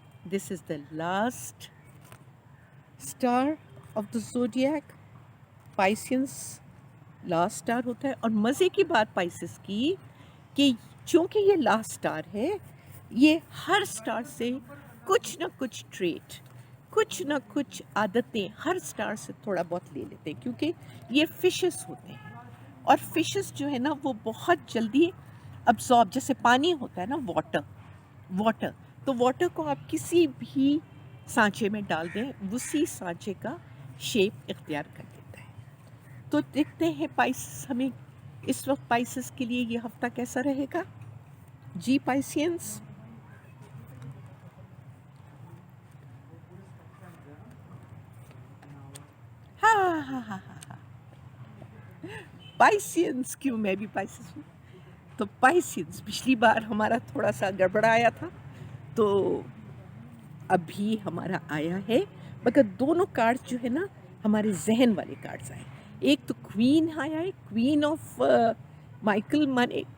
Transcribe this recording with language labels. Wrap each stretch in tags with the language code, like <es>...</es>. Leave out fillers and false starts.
<en>This is the last star of the zodiac.</en> <ur>Pisces last star ہوتا ہے. اور مزے کی بات پائسس کی کہ چونکہ یہ لاسٹ اسٹار ہے، یہ ہر اسٹار سے کچھ نہ کچھ ٹریٹ، کچھ نہ کچھ عادتیں ہر اسٹار سے تھوڑا بہت لے لیتے ہیں، کیونکہ یہ فشز ہوتے ہیں. اور فشز جو ہے نا وہ بہت جلدی ابزارب، جیسے پانی ہوتا ہے نا، واٹر، تو واٹر کو آپ کسی بھی سانچے میں ڈال دیں، اسی سانچے کا شیپ اختیار کر لیتا ہے. تو دیکھتے ہیں پائسس ہمیں اس وقت پائسس کے لیے یہ ہفتہ کیسا رہے گا. جی پائسینس. ہاں ہاں ہاں ہاں ہاں پائسینس. کیوں، میں بھی پائسس ہوں. تو پائسینس پچھلی بار ہمارا تھوڑا سا گڑبڑایا تھا، تو ابھی ہمارا آیا ہے، مگر دونوں کارڈ جو ہے نا ہمارے ذہن والے کارڈز آئے. ایک تو کوئین آیا ہے، کوئین آف مائیکل مانی،</ur>